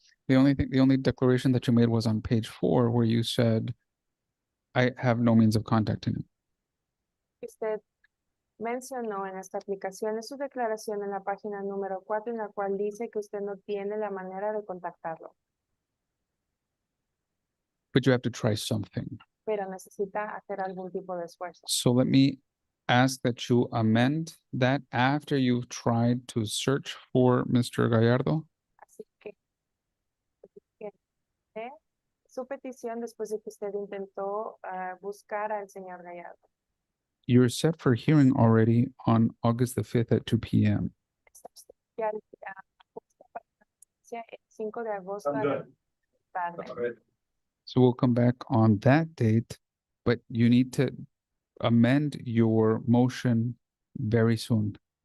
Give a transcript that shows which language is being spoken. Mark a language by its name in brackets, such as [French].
[English] The only declaration that you made was on page 4, where you said, I have no means of contacting him. [Spanish] Usted mencionó en esta aplicación es su declaración en la página número 4, en la cual dice que usted no tiene la manera de contactarlo, [English] But you have to try something. [Spanish] pero necesita hacer algún tipo de esfuerzo. [English] So let me ask that you amend that after you've tried to search for Mr. Gallardo. [Spanish] Así que su petición después de que usted intentó buscar al señor Gallardo. [English] You're set for hearing already on August the 5th at 2 p.m. [Spanish] Está usted ya puesta para la audiencia el 5 de agosto a la tarde. [English] So we'll come back on that date, but you need to amend your motion very soon.